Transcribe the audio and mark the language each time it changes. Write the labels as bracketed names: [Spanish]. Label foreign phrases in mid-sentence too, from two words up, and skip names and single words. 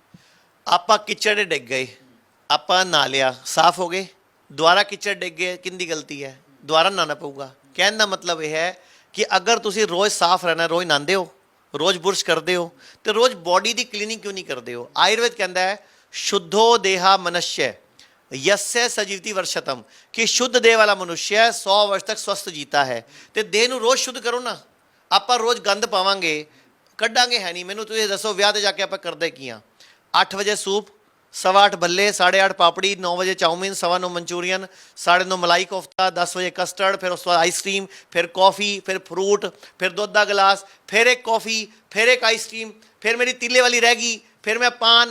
[Punjabi] ਆਪਾਂ ਕਿਚੜ ਡਿੱਗ ਗਏ, ਆਪਾਂ ਨਹਾ ਲਿਆ, ਸਾਫ਼ ਹੋ ਗਏ, ਦੁਬਾਰਾ ਕਿਚੜ ਡਿੱਗ ਗਏ, ਕਿੰਦੀ ਗਲਤੀ ਹੈ? ਦੁਬਾਰਾ ਨਹਾਉਣਾ ਪਊਗਾ। ਕਹਿਣ ਦਾ ਮਤਲਬ ਇਹ ਹੈ ਕਿ ਅਗਰ ਤੁਸੀਂ ਰੋਜ਼ ਸਾਫ਼ ਰਹਿਣਾ, ਰੋਜ਼ ਨਹਾਉਂਦੇ ਹੋ, ਰੋਜ਼ ਬੁਰਸ਼ ਕਰਦੇ ਹੋ, ਤੇ ਰੋਜ਼ ਬੋਡੀ ਦੀ ਕਲੀਨਿੰਗ ਕਿਉਂ ਨਹੀਂ ਕਰਦੇ ਹੋ? ਆਯੁਰਵੇਦ ਕਹਿੰਦਾ ਹੈ [Sanskrit] शुद्धो देहा मनुष्य यस्य सजीवति वर्षतम, [Hindi] कि शुद्ध देह वाला मनुष्य 100 वर्ष तक स्वस्थ जीता है। [Punjabi] ਤੇ ਦੇਹ ਨੂੰ ਰੋਜ਼ ਸ਼ੁੱਧ ਕਰੋ ਨਾ। ਆਪਾਂ ਰੋਜ਼ ਗੰਦ ਪਾਵਾਂਗੇ, ਕੱਢਾਂਗੇ ਹੈ ਨਹੀਂ। ਮੈਨੂੰ ਤੁਸੀਂ ਦੱਸੋ ਵਿਆਹ ਤੇ ਜਾ ਕੇ ਆਪਾਂ ਕਰਦੇ ਕੀ ਆ? 8 ਵਜੇ ਸੂਪ, 8:15 ਭੱਲੇ, 8:30 ਪਾਪੜੀ, 9 ਵਜੇ ਚਾਊਮੀਨ, 9:15 ਮਨਚੂਰੀਅਨ, 9:30 ਮਲਾਈ ਕੋਫਤਾ, 10 ਵਜੇ ਕਸਟਰਡ, ਫਿਰ ਉਸ ਤੋਂ ਬਾਅਦ ਆਈਸਕ੍ਰੀਮ, ਫਿਰ ਕੌਫੀ, ਫਿਰ ਫਰੂਟ, ਫਿਰ ਦੁੱਧ ਦਾ ਗਲਾਸ, ਫਿਰ ਇੱਕ ਕੌਫੀ, ਫਿਰ ਇੱਕ ਆਈਸਕ੍ਰੀਮ, ਫਿਰ ਮੇਰੀ ਤੀਲੇ ਵਾਲੀ ਰਹਿ ਗਈ, ਫਿਰ ਮੈਂ ਪਾਨ।